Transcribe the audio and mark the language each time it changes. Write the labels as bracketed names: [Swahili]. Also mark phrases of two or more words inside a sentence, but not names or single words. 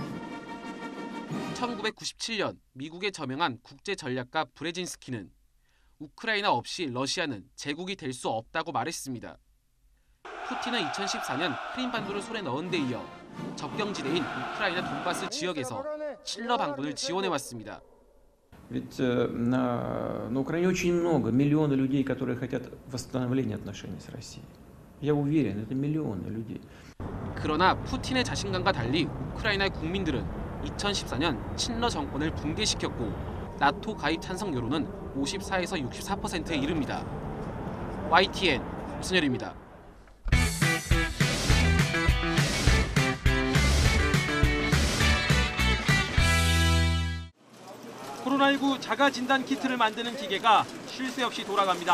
[Korean] 1997년 미국에 저명한 국제전략가 브레진스키는 우크라이나 없이 러시아는 제국이 될 수 없다고 말했습니다. 푸틴은 2014년 크림반도를 손에 넣은 데 이어 접경지대인 우크라이나 돈바스 지역에서 칠러 반군을 지원해왔습니다. [Russian] Ведь на Украине очень много, миллионы людей, которые хотят восстановления отношений с Россией. Я уверен, это миллионы людей. [Korean] 그러나 푸틴의 자신감과 달리 우크라이나의 국민들은 2014년 친러 정권을 붕괴시켰고 나토 가입 찬성 여론은 54에서 64%에 이릅니다. YTN 오승열입니다. 코로나19 자가 진단 키트를 만드는 기계가 쉴 새 없이 돌아갑니다.